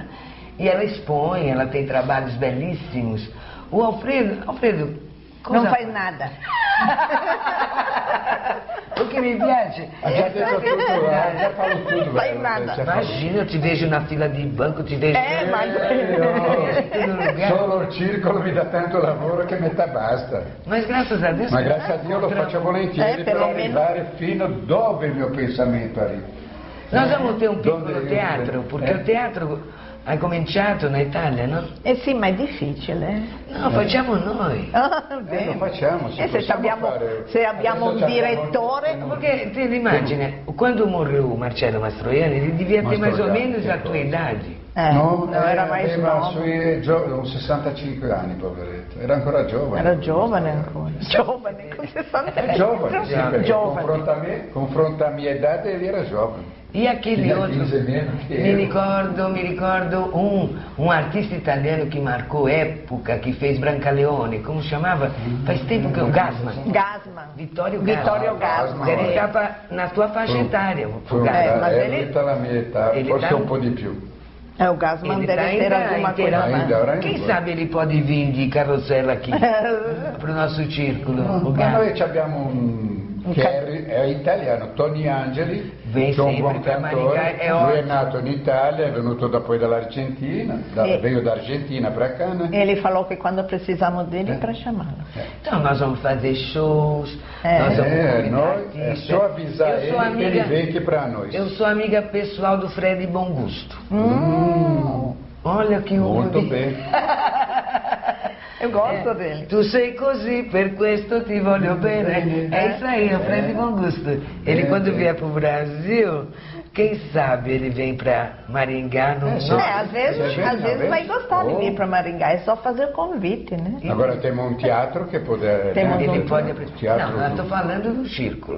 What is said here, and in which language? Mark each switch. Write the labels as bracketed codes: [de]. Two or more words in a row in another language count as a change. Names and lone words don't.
[pt] E ela expõe, ela tem trabalhos belíssimos. O Alfredo não faz nada. O que [it] me piace? [pt] Já falou tudo. Faz nada. Imagina, eu te vejo na fila de banco, te vejo... mas... [it] Solo il circolo mi dà tanto lavoro che metà basta. [pt] Mas graças a Deus... [it] Ma grazie a Dio lo faccio volentieri per arrivare fino dove il mio pensamento arriva. [pt] Nós vamos ter um piccolo teatro, porque o teatro... [it] Hai cominciato na Italia, no? Sì, ma è difficile. No, facciamo noi. Lo facciamo. Se abbiamo un direttore... Perché ti immagini, [pt] quando morreu [it] Marcello Mastroianni, [pt] ele devia ter mais ou menos a tua idade. [it] No, [pt] era mais [it] aveva 65 anni, poveretto. Era ancora giovane. Era giovane ancora. Giovane, con 60 anni. Giovane. Confronta a mia [pt] idade, ele era [it] giovane. [pt] E aquele outro, [it] me ricordo [pt] um artista italiano que marcou época, que fez Brancaleone, como chamava? Faz tempo que o Gassman. Vittorio Gassman. Ele estava na tua faixa etária. Mas ele está na minha etapa, [it] forse um po' di più. [pt] O Gassman deve ter alguma coisa. Quem sabe ele pode vir de carrossela aqui, para o nosso círculo. [it] Ma noi abbiamo che è italiano, Tony Angeli, che è un buon cantore, lui è nato in Italia, è venuto poi dall'Argentina, [pt] veio da Argentina para cá, né? Ele falou que quando precisamos dele para chamá-lo. Então nós vamos fazer shows, nós vamos é só avisar ele, ele vem aqui para nós. Eu sou amiga pessoal do Fred Bom Gusto. Olha que muito bem. Eu gosto dele. [it] Tu sei così, per questo ti voglio bene. [pt] É isso aí, é o Fred Bom Gusto. Ele quando vier pro Brasil, quem sabe ele vem para Maringá. Às vezes vai gostar de vir para Maringá, é só fazer o convite, né? Agora temos um teatro que pode... Ele pode apresentar. Não, eu estou falando do círculo.